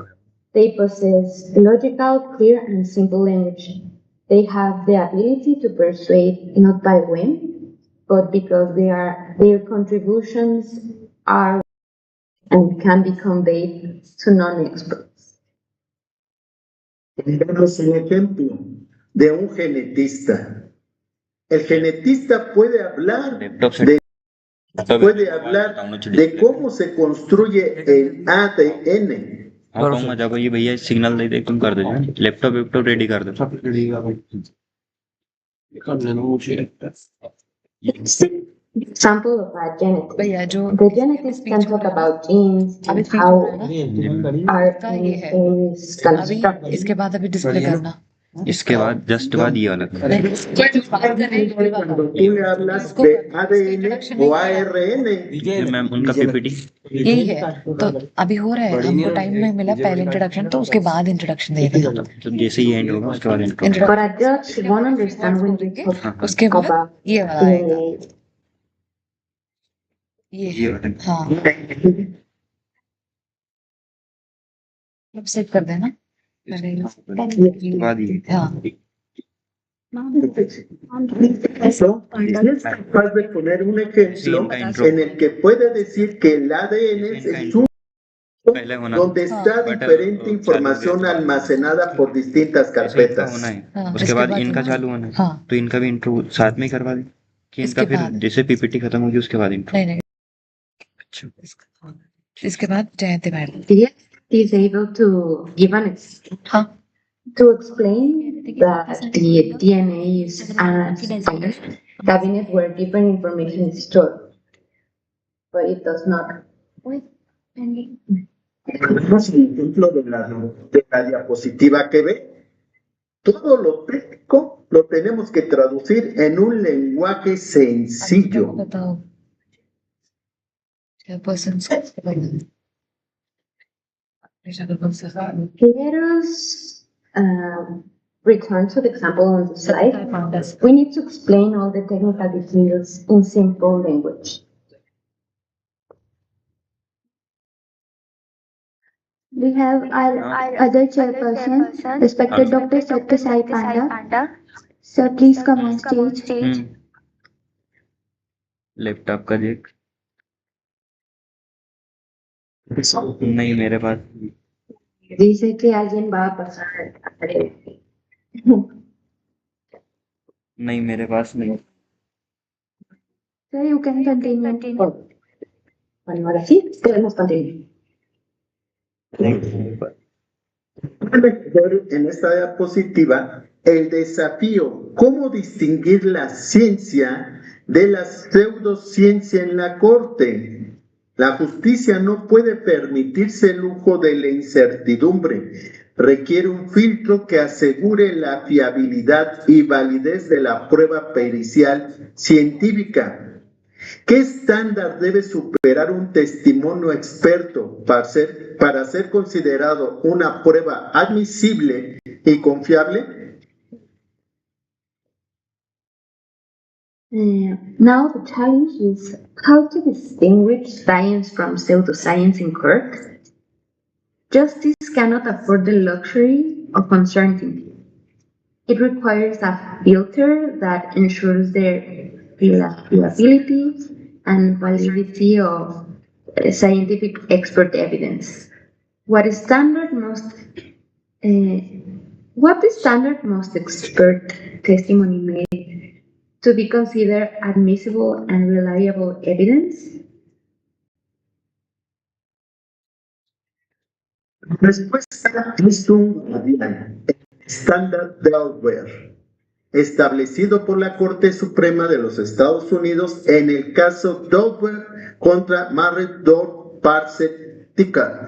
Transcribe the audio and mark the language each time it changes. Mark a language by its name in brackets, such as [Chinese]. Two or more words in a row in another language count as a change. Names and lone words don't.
[English] They possess logical, clear, and simple language. They have the ability to persuade not by whim, but because their contributions are and can be conveyed to non-experts. [Spanish] Tenemos un ejemplo de un genetista. El genetista puede hablar de cómo se construye el ADN. [Hindi] ये भैया सिग्नल दे दे तुम कर दो [English] laptop ready [Hindi] कर दो [English] Example of a genetic. The genetist can talk about genes and how RNA is constructed. [Hindi] इसके बाद अभी डिस्प्ले करना इसके बाद जस्ट बाद ये वाला [Spanish] Cuando tú le hablas de ADN o ARN, [Hindi] मैम उनका पीपीटी यही है तो अभी हो रहा है हमको टाइम में मिला पहले इंट्रोडक्शन तो उसके बाद इंट्रोडक्शन देगा तो जैसे ही एंड होगा उसके बाद इंट्रो [English] But a judge won't understand when you talk [Hindi] उसके बाद [English] about [Hindi] ये वाला आएगा ये हाँ अब सेट कर देना बाद ये हाँ [Spanish] es capaz de poner un ejemplo en el que puede decir que el ADN es un donde está diferente información almacenada por distintas carpetas. [Hindi] उसके बाद इनका चालू होना है तो इनका भी इंट्रो साथ में करवा दें कि इनका फिर जैसे पीपीटी खत्म होगी उसके बाद इंट्रो इसके बाद जयंती मैडम [English] he is able to give an to explain that the DNA is a cabinet where different information is stored, but it does not. [Spanish] Tenemos el ejemplo de la diapositiva que ve. Todo lo técnico lo tenemos que traducir en un lenguaje sencillo. [English] Let us return to the example on the slide. We need to explain all the technical details in simple language. We have our other chairperson, respected Dr. Satya Sai Panda. Sir, please come on stage. [Hindi] लैपटॉप का देख नहीं मेरे पास [Spanish] Dice que alguien va a pasar. [Hindi] नहीं मेरे पास नहीं [English] Sir, you can continue. [Spanish] Bueno, ahora sí, podemos continuar. En esta diapositiva, el desafío, cómo distinguir la ciencia de la pseudociencia en la corte. La justicia no puede permitirse el lujo de la incertidumbre. Requiere un filtro que asegure la fiabilidad y validez de la prueba pericial científica. ¿Qué estándar debe superar un testimonio experto para ser considerado una prueba admisible y confiable? [English] Now the challenge is how to distinguish science from pseudoscience in court. Justice cannot afford the luxury of uncertainty. It requires a filter that ensures the reliability and validity of scientific expert evidence. What the standard most expert testimony made to be considered admissible and reliable evidence? [Spanish] Respuesta es un guardián, el estándar Delaware, establecido por la Corte Suprema de los Estados Unidos en el caso Delaware contra Marriott Parsec Ticker.